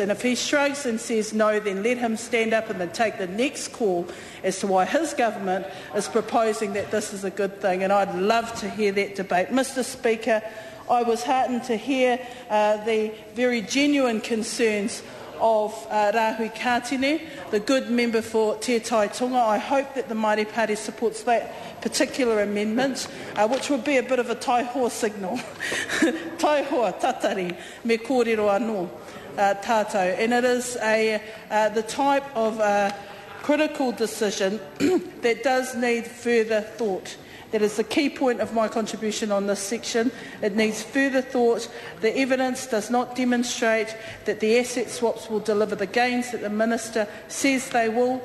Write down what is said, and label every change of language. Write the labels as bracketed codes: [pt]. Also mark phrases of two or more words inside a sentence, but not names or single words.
[en] And if he shrugs and says no, then let him stand up and then take the next call as to why his government is proposing that this is a good thing, and I'd love to hear that debate. Mr Speaker, I was heartened to hear the very genuine concerns of Rahui Kātene, the good member for Te Taitonga. I hope that the Māori Party supports that particular amendment, which would be a bit of a taihoa signal. [mi] Taihoa, tatari, me kōrero anō tātou. [en] And it is the type of critical decision that does need further thought. That is the key point of my contribution on this section. It needs further thought. The evidence does not demonstrate that the asset swaps will deliver the gains that the Minister says they will.